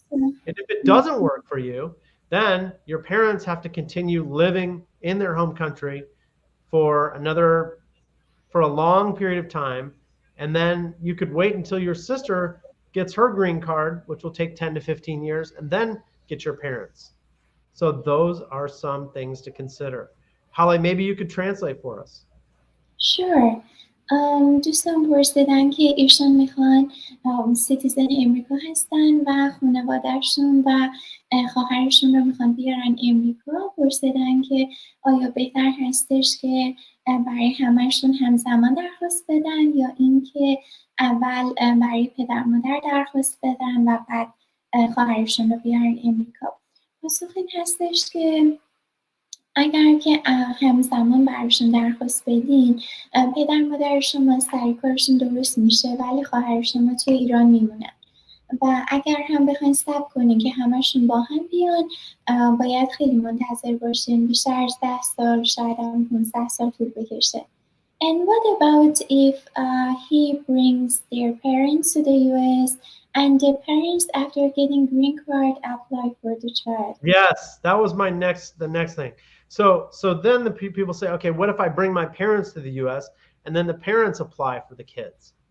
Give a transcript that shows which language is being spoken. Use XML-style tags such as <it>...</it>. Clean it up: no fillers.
<en>And if it doesn't work for you, then your parents have to continue living in their home country for a long period of time. And then you could wait until your sister gets her green card, which will take 10 to 15 years, and then get your parents. So those are some things to consider. Holly, maybe you could translate for us. Sure.</en> <fa>دوستان پرسیدن که ایشان میخوان سیتیزن امریکا هستن و خانوادهشون و خواهرشون رو میخوان بیارن امریکا. پرسیدن که آیا بهتر هستش که برای همهشون همزمان درخواست بدن یا اینکه اول برای پدر مادر درخواست بدن و بعد خواهرشون رو بیارن امریکا. پاسخ این هستش که اگر که همزمان براشون درخواست بدین، پدر مادر شما سر کارشون درست میشه ولی خواهر شما توی ایران میمونن. و اگر هم بخواین صبر کنین که همشون با هم بیان، باید خیلی منتظر باشین، بیشتر از 10 سال، شاید هم 15 سال طول بکشه.</fa> <en>And what about if he brings their parents to the US and the parents after getting green card apply for the child? Yes, that was the next thing. So then the people say, okay, what if I bring my parents to the US and then the parents apply for the kids?</en>